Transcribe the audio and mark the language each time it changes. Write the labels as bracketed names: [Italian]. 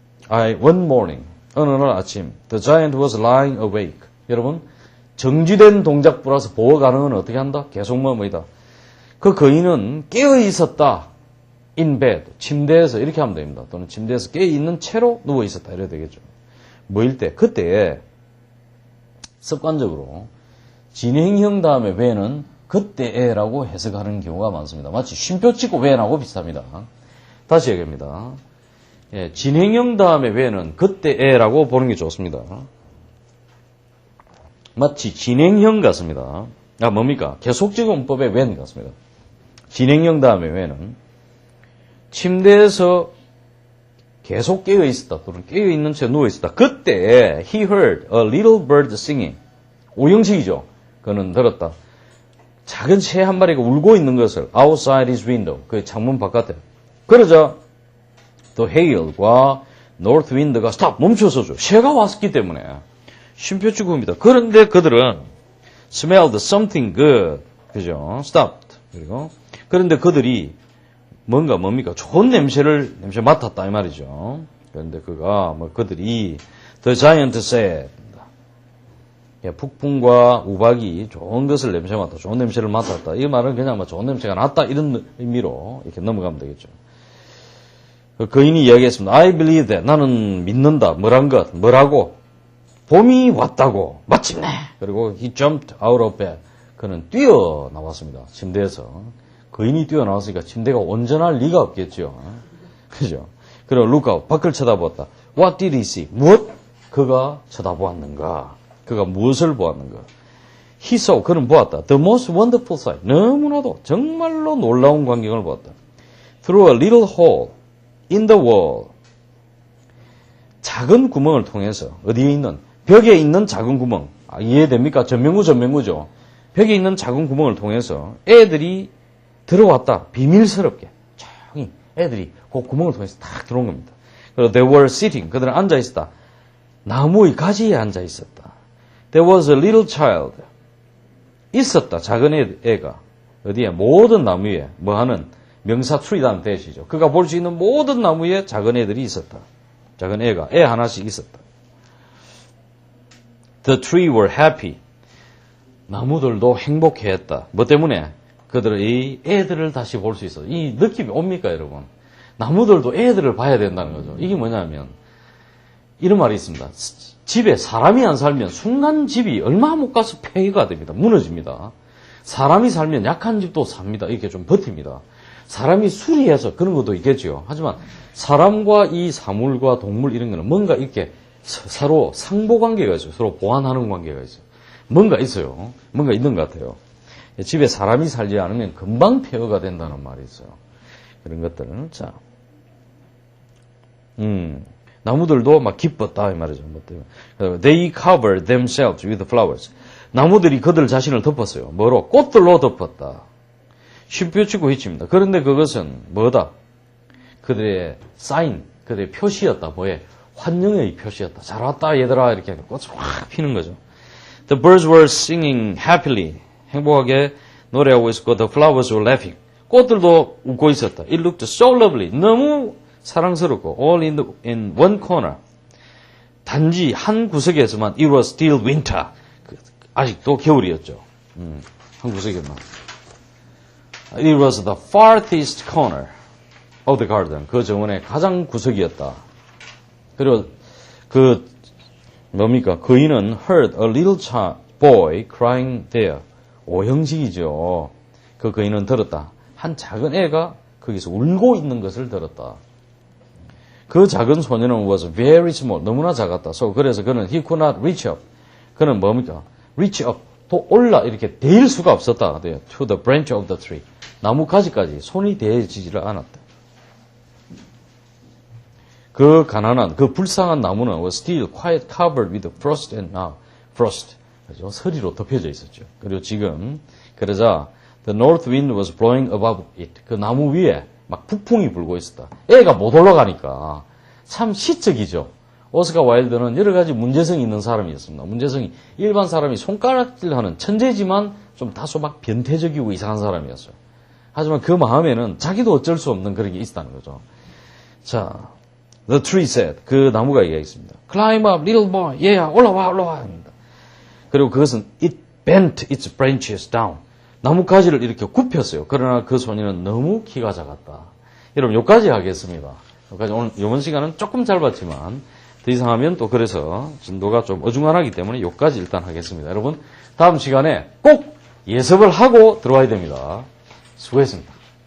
[English] One morning, [Korean] 어느 날 아침, [English] the giant was lying awake. [Korean] 여러분, 정지된 동작 플러스 보호 가능은 어떻게 한다? 계속 뭐이다. 그 거인은 깨어 있었다. [English] In bed, [Korean] 침대에서 이렇게 하면 됩니다. 또는 침대에서 깨어 있는 채로 누워 있었다. 이래야 되겠죠. 뭐일 때? 그때 습관적으로 진행형 다음에 when은 그때라고 해석하는 경우가 많습니다. 마치 쉼표 찍고 when하고 비슷합니다. 다시 얘기합니다. 진행형 다음에 when은 그때라고 보는 게 좋습니다. 마치 진행형 같습니다. 뭡니까? 계속적 문법의 when 같습니다. 진행형 다음에 when은 침대에서 계속 깨어 있었다 또는 깨어 있는 채 누워 있었다. 그때 [English] he heard a little bird singing. [Korean] 오형식이죠. 그는 들었다. 작은 새 한 마리가 울고 있는 것을 [English] outside his window. [Korean] 그 창문 바깥에. 그러자 the hail과 [English] north wind [Korean] 가 stop 멈춰서죠. 새가 왔기 때문에 쉼표치구입니다. 그런데 그들은 [English] smelled something good. [Korean] 그죠? stopped. 그런데 그들이 뭡니까? 좋은 냄새 맡았다 이 말이죠. 그런데 그들이 [English] the giant said. [Korean] 북풍과 우박이 좋은 것을 좋은 냄새를 맡았다. 이 말은 그냥 좋은 냄새가 났다 이런 의미로 이렇게 넘어가면 되겠죠. 거인이 이야기했습니다. [English] I believe that. [Korean] 나는 믿는다. 뭐라고? 봄이 왔다고. 마침내. 그리고 [English] he jumped out of bed. [Korean] 그는 뛰어나왔습니다. 침대에서. 거인이 뛰어나왔으니까 침대가 온전할 리가 없겠죠. 그죠? 그리고 [English] look out. [Korean] 밖을 쳐다보았다. [English] What did he see? [Korean] 무엇? 그가 쳐다보았는가? 그가 무엇을 보았는가? [English] He saw. [Korean] 그는 보았다. [English] The most wonderful sight. [Korean] 너무나도 정말로 놀라운 광경을 보았다. [English] Through a little hole in the wall. [Korean] 작은 구멍을 통해서 어디에 있는? 벽에 있는 작은 구멍. 이해됩니까? 전면구죠. 벽에 있는 작은 구멍을 통해서 애들이 들어왔다. 비밀스럽게. 조용히 애들이 그 구멍을 통해서 딱 들어온 겁니다. 그리고 [English] they were sitting. [Korean] 그들은 앉아 있었다. 나무의 가지에 앉아 있었다. [English] There was a little child. [Korean] 있었다. 작은 애가. 어디에? 모든 나무 위에. 뭐하는? 명사 tree라는 대시죠. 그가 볼 수 있는 모든 나무 위에 작은 애들이 있었다. 작은 애가. 애 하나씩 있었다. [English] The tree were happy. [Korean] 나무들도 행복해했다. 뭐 때문에? 그들의 애들을 다시 볼 수 있어. 이 느낌이 옵니까, 여러분? 나무들도 애들을 봐야 된다는 거죠. 이게 뭐냐면, 이런 말이 있습니다. 집에 사람이 안 살면 순간 집이 얼마 못 가서 폐해가 됩니다. 무너집니다. 사람이 살면 약한 집도 삽니다. 이렇게 좀 버팁니다. 사람이 수리해서 그런 것도 있겠죠. 하지만 사람과 이 사물과 동물 이런 거는 뭔가 이렇게 서로 상보 관계가 있어요. 서로 보완하는 관계가 있어요. 뭔가 있어요. 뭔가 있는 것 같아요. 집에 사람이 살지 않으면 금방 폐허가 된다는 말이 있어요. 그런 것들은. 자, 나무들도 막 기뻤다 이 말이죠. 뭐 때문에. [English] They covered themselves with flowers. [Korean] 나무들이 그들 자신을 덮었어요. 뭐로? 꽃들로 덮었다. 쉼표치고 히치입니다. 그런데 그것은 뭐다? 그들의 사인, 그들의 표시였다. 뭐에? 환영의 표시였다. 잘 왔다 얘들아 이렇게 꽃을 확 피는 거죠. [English] The birds were singing happily. [Korean] 행복하게 노래하고 있었고 [English] the flowers were laughing. [Korean] 꽃들도 웃고 있었다. [English] It looked so lovely. [Korean] 너무 사랑스럽고 [English] all in one corner. [Korean] 단지 한 구석에서만 [English] it was still winter. [Korean] 아직도 겨울이었죠. 한 구석에만. [English] It was the farthest corner of the garden. [Korean] 그 정원의 가장 구석이었다. 그리고 뭡니까? 그이는 [English] heard a little boy crying there. [Korean] 오형식이죠. 그 그이는 들었다. 한 작은 애가 거기서 울고 있는 것을 들었다. 그 작은 소년은 [English] was very small. [Korean] 너무나 작았다. 그래서 그는 [English] he could not reach up. [Korean] 그는 뭡니까? reach up. 또 올라 이렇게 대일 수가 없었다. [English] to the branch of the tree. [Korean] 나무 가지까지 손이 대지지를 않았다. 그 가난한, 그 불쌍한 나무는 [English] was still quite covered with frost and now frost. [Korean] 그죠? 서리로 덮여져 있었죠. 그리고 지금 그러자 [English] the north wind was blowing above it. [Korean] 그 나무 위에 막 북풍이 불고 있었다. 애가 못 올라가니까 참 시적이죠. 오스카 와일드는 여러 가지 문제성이 있는 사람이었습니다. 문제성이 일반 사람이 손가락질하는 천재지만 좀 다소 막 변태적이고 이상한 사람이었어요. 하지만 그 마음에는 자기도 어쩔 수 없는 그런 게 있다는 거죠. [English] 자, the tree said. [Korean] 그 나무가 얘기했습니다. [English] Climb up, little boy. Yeah, [Korean] 올라와. 그리고 그것은 [English] it bent its branches down. [Korean] 나무 가지를 이렇게 굽혔어요. 그러나 그 소년은 너무 키가 작았다. 여러분, 여기까지 하겠습니다. 여기까지 오늘 이번 시간은 조금 짧았지만 더 이상 하면 또 그래서 진도가 좀 어중간하기 때문에 여기까지 일단 하겠습니다. 여러분, 다음 시간에 꼭 예습을 하고 들어와야 됩니다. 수고했습니다.